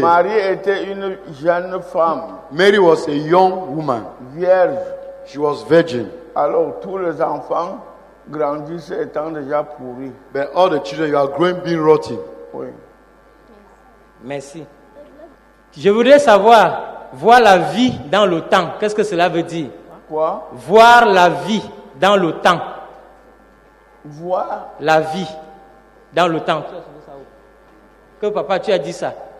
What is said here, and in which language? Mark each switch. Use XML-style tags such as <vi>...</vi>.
<fr>Marie était une jeune femme,</fr> <en>Mary was a young woman.</en> <fr>vierge.</fr> <en>She was virgin.</en> <fr>Alors tous les enfants grandissent étant déjà pourris.</fr> <en>But all the children, you are growing being rotten.</en> <fr>Oui. Merci. Je voudrais savoir, voir la vie dans le temps. Qu'est-ce que cela veut dire? Quoi? Voir la vie dans le temps. Voir. La vie dans le temps. Que papa, tu as dit ça.</fr>